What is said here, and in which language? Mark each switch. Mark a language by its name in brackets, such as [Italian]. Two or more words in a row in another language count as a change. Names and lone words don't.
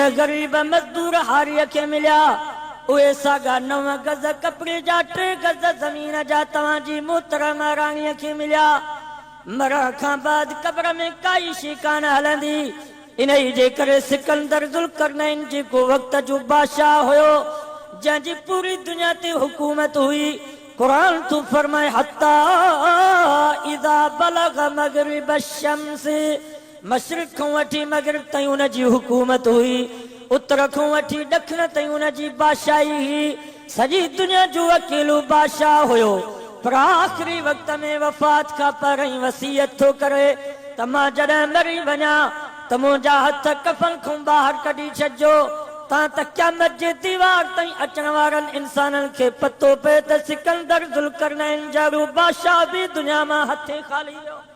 [Sindhi] ग़रीब मज़दूर हारीअ खे मिलिया उहे साॻा 9 गज कपिड़े जा 3 गज ज़मीन जा तव्हांजी मोहतरम राणीअ खे मिलिया मरण खां बाद क़ब्र में काई शइ कान हलंदी इन जे करे सिकंदर ज़ुल्करनैन जेको वक़्त जो बादशाह हुयो जंहिंजी पूरी दुनिया ते हुकूमत हुई कुरान तू फरमाए [Arabic] حتى إذا بلغ مغرب [Sindhi] शम्स मशरिक़ खां वठी मग़रिब ताईं उनजी हुकूमत हुई उत्तर खां वठी ॾखिण ताईं उनजी बादशाही हुई सॼी दुनिया जो अकेलो बादशाह हुयो पर आख़िरी वक़्त में वफ़ात खां पहिरीं वसीयत थो करे त मां जॾहिं मरी वञा त मुंहिंजा हथ कफ़न खां ॿाहिरि कढी छॾिजो तां त क़यामत जे दीवार ताईं अचण वारनि इंसाननि खे पतो पए त सिकंदर ज़ुल्करनैन जहिड़ो बादशाह बि दुनिया मां हथे खाली वियो